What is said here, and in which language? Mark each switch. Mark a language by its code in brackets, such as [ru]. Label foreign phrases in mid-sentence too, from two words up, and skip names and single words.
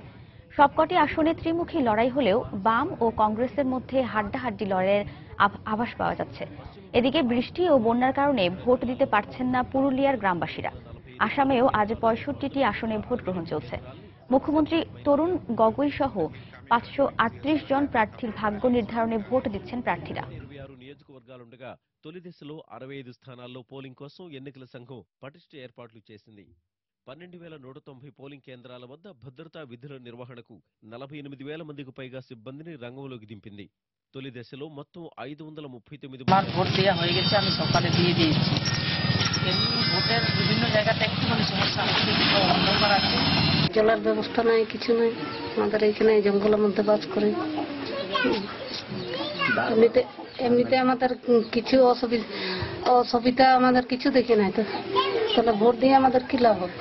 [bn] সবকটি আসনে ত্রিমুখী লড়াই হলেও বাম ও কংগ্রেসের মধ্যে হাড্ডাহাড্ডি লড়াইয়ের আভাস পাওয়া যাচ্ছে। এদিকে বৃষ্টি ও বন্যার কারণে ভোট দিতে পারছেন না পুরুলিয়ার গ্রামবাসীরা। আসামেও আজ 65টি আসনে ভোট গ্রহণ চলছে। মুখ্যমন্ত্রী তরুণ গগৈ সহ 538 জন প্রার্থীর ভাগ্য নির্ধারণে ভোট দিচ্ছেন প্রার্থীরা। [te] నియోజకవర్గాలుండగా తొలి దశలో 65 స్థానాల్లో పోలింగ్ కోసం ఎన్నికల సంఘం పటిష్ట ఏర్పాట్లు చేసింది. 12,190 పోలింగ్ కేంద్రాల వద్ద భద్రతా విధుల నిర్వహణకు 48,000 మందికి పైగా సిబ్బందిని రంగంలోకి దింపింది. తొలి దశలో మొత్తం 539 [bn] ভোট দেওয়া হয়ে গেছে, আমি সকালে দিয়ে দিয়েছি। ভোটের বিভিন্ন জায়গাতে একটু সমস্যা হচ্ছে, অন্ধকার আছে, জলের ব্যবস্থা নাই, কিছু নাই। আমাদের এখানে জঙ্গলের মধ্যে বাস করে। এমনিতে আমাদের কিছু অসুবিধা আমাদের কিছু দেখে নাই, তো তাহলে ভোট দিয়ে আমাদের কি লাভ হবে?